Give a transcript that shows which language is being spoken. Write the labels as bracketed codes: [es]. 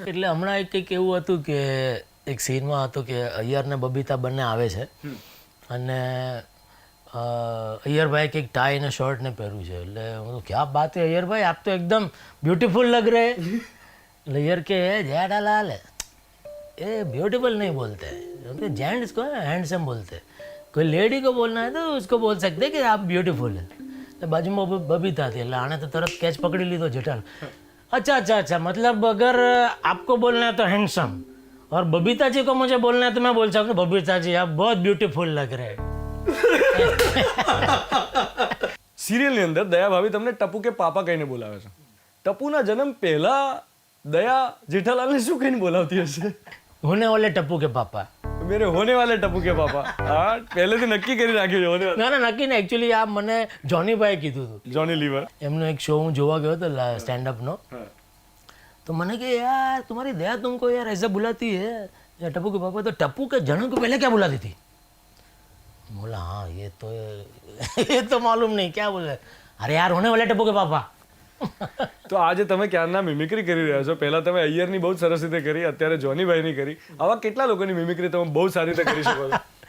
[gu] એટલે હમણાં એક કંઈક એવું હતું કે એક સીનમાં હતું કે અય્યર ને બબીતા બંને આવે છે, અને અય્યરભાઈ કંઈક ટાઈ ને શર્ટ ને પહેર્યું છે. એટલે હું [hi] ક્યાં બાત હે અય્યરભાઈ, આપ તો એકદમ બ્યુટીફુલ લગ રહે. [gu] એટલે અય્યર કે [hi] જેઠાલાલ ये ब्यूटीफुल नहीं बोलते हैं, जेंट्स को हैंडसम बोलते हैं. कोई लेडी को बोलना है तो उसको बोल सकते हैं कि आप ब्यूटीफुल है. [gu] बाजूમાં બબીતા હતી, એટલે આણે તો તરત કેચ પકડી લીધો જેઠાલાલ. [hi] अच्छा, मतलब अगर आपको बोलना है तो हैंडसम, और बबीता जी को मुझे बोलना है तो मैं बोल सकता हूँ बबीता जी आप बहुत ब्यूटीफुल लग रहे हैं. [gu] સિરિયલની અંદર દયા ભાભી તમને ટપુ કે પાપા કહીને બોલાવે છે. ટપુના જન્મ પહેલા દયા જેઠાલાલને શું કહીને બોલાવતી હશે? [hi] होने वाले टप्पू के पापा. મેરે હોને વાલે ટપુ કે પાપા. [gu] હા, પહેલેથી નક્કી કરી રાખ્યું છે. ના, નક્કી ને, એકચ્યુઅલી આ મને જોનીભાઈ કીધું હતું. જોની લીવર એમનો એક શો હું જોવા ગયો હતો સ્ટેન્ડ અપનો, તો મને કે યાર [hi] तुम्हारी दया तुमको यार ऐसा बुलाती है, या टप्पू के पापा तो टप्पू के जन्म को पहले क्या बुलाती थी? बोला हाँ ये तो मालूम नहीं क्या बोले. अरे यार होने वाले टप्पू के पापा. [gu] તો આજે તમે ક્યારના મિમિક્રી કરી રહ્યા છો. પહેલા તમે અય્યરની બહુ સરસ રીતે કરી, અત્યારે જોનીભાઈની કરી. આવા કેટલા લોકોની મિમિક્રી તમે બહુ સારી રીતે કરી શકો છો?